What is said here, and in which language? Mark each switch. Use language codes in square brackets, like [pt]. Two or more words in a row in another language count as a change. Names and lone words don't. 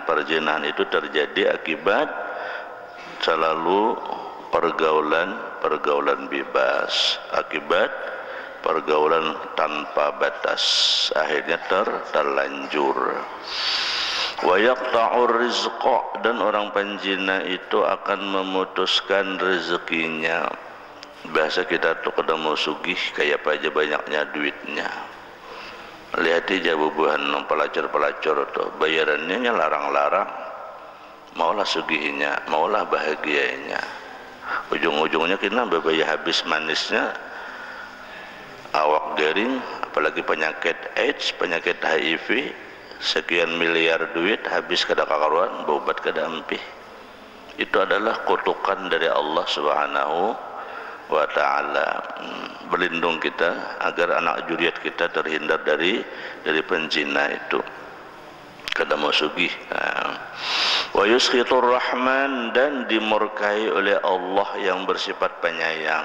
[id] Perzinahan itu terjadi akibat selalu pergaulan bebas, akibat pergaulan tanpa batas, akhirnya terlanjur. [ar] ويقطع الرزق, [id] dan orang penzina itu akan memutuskan rezekinya. [bjn] Bahasa kita tuh ketemu sugih kayak apa aja banyaknya duitnya. Lihat aja bubuhan pelacur-pelacur tuh, bayarannya larang-larang, maulah sugihnya, maulah bahagianya. Ujung-ujungnya kita bebayar habis manisnya, awak garing, apalagi penyakit AIDS, penyakit HIV, sekian miliar duit habis kada kakaruan, berobat kada empih. [id] Itu adalah kutukan dari Allah [ar] سبحانه وتعالى. [bjn] Berlindung kita agar anak juriat kita terhindar dari penzina itu, kada mau sugih. [ar] ويسخط الرحمن, [id] dan dimurkai oleh Allah yang bersifat penyayang.